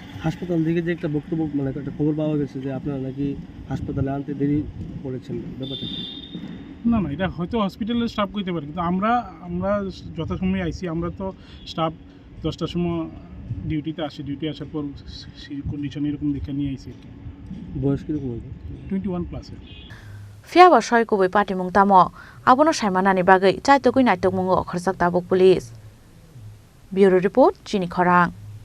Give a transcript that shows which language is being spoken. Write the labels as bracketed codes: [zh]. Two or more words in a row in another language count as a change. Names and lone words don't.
[bn] হাসপাতাল থেকে যে একটা বক্তব্য মানে একটা খবর পাওয়া গেছে যে আপনারা নাকি হাসপাতালে আনতে দেরি করেছেন, ব্যাপারটা না না, এটা হয়তো হসপিটালের স্টাফ করতে পারে, কিন্তু আমরা যথাসময়ে আইসি। আমরা তো স্টাফ 10টার সময় ডিউটিতে আসি, ডিউটি আসার পর কন্ডিশন এরকম দেখে নিয়ে আইসি। বয়স কীরকম হবে? 21 প্লাসের। [trp] Fiaba Shoy Kubi Party Mung Tamo Abono Shaimanani Bagai Chaitokui Naitok Mungo Khorsak Tabuk Police [en] Bureau Report [trp] Chini Khorang